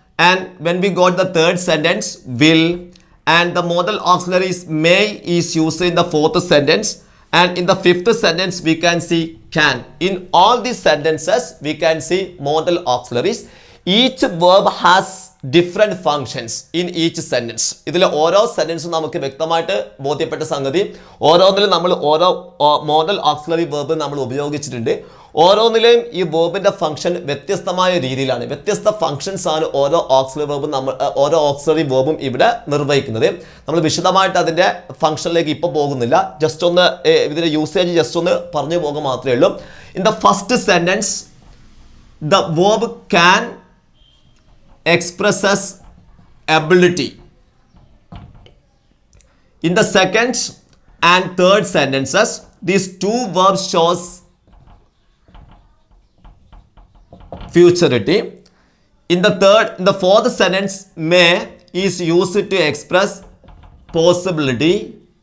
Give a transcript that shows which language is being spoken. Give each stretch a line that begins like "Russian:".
English: And when we got the third sentence, will. And the modal auxiliary is may is used in the fourth sentence. And in the fifth sentence, we can see can. In all these sentences, we can see modal auxiliaries. Each verb has different functions in each sentence.
Malayalam: ഇതിൽ ഓരോ സെന്റൻസും നമുക്ക് വ്യക്തമായിട്ട് ബോധ്യപ്പെട്ട സംഗതി ഓരോന്നിലും നമ്മൾ ഓരോ modal auxiliary verb നമ്മൾ ഉപയോഗിച്ചിട്ടുണ്ട്. ഓരോന്നിലെയും ഈ വേർബിന്റെ ഫംഗ്ഷൻ വ്യത്യസ്തമായ രീതിയിലാണ്. വ്യത്യസ്ത ഫംഗ്ഷൻസ് ആണ് ഓരോ ഓക്സിലറി വേർബും ഇവിടെ നിർവഹിക്കുന്നത്. നമ്മൾ വിശദമായിട്ട് അതിന്റെ ഫംഗ്ഷനിലേക്ക് ഇപ്പോൾ പോകുന്നില്ല. ജസ്റ്റ് ഒന്ന് ഇതിന്റെ യൂസേജ് ജസ്റ്റ് ഒന്ന് പറഞ്ഞു പോകുക മാത്രമേ ഉള്ളൂ.
English: In the first sentence the verb can expresses ability. In the second and third sentences, these two verbs shows futurity. In the fourth sentence, may is used to express possibility.